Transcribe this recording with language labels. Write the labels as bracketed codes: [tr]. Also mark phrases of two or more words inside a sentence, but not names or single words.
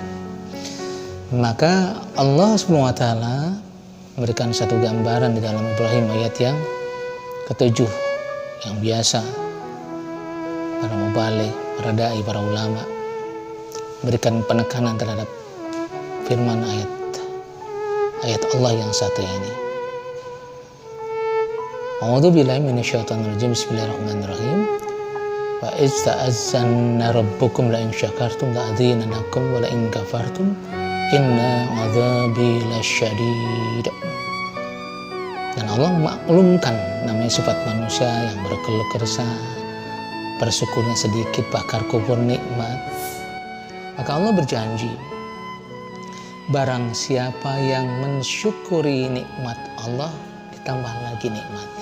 [id] Maka Allah [ar] سبحانه وتعالى [id] memberikan satu gambaran di dalam Ibrahim ayat yang ke-7 yang biasa para mubalik, para dai, para ulama berikan penekanan terhadap firman ayat Allah yang satu ini. [ar] أعوذ بالله من الشيطان الرجيم. بسم الله الرحمن الرحيم. وإذ تأذن ربكم لئن شكرتم لأزيدنكم ولئن كفرتم إن عذابي لشديد. [id] Dan Allah memaklumkan namanya sifat manusia yang berkeluh kesah, bersyukurnya sedikit, bakar kubur nikmat. Maka Allah berjanji, barang siapa yang mensyukuri nikmat Allah, ditambah lagi nikmatnya.